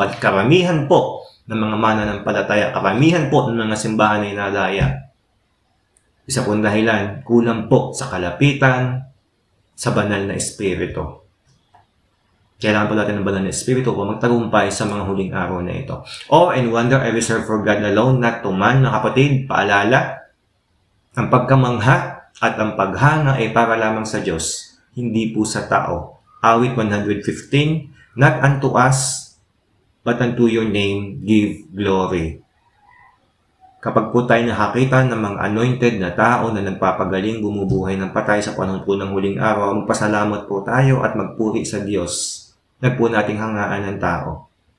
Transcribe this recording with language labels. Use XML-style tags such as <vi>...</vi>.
<tl>Subalit karamihan po ng mga mananampalataya, karamihan po ng mga simbahan na inalaya, isa pong dahilan, kulang po sa kalapitan sa banal na Espiritu. Kailangan po natin ng banal na Espiritu upang magtagumpay sa mga huling araw na ito.</tl> <en>Awe and wonder I reserve for God alone, not to man.</en> <tl>Mga kapatid, paalala, ang pagkamangha at ang paghanga ay para lamang sa Diyos, hindi po sa tao.</tl> <en>Awit 115, not unto us, but unto your name give glory.</en> <tl>Kapag po tayo nakakita ng mga anointed na tao na nagpapagaling bumubuhay ng patay sa panahon po ng huling araw, magpasalamat po tayo at magpuri sa Diyos na po nating hangaan ng tao.</tl>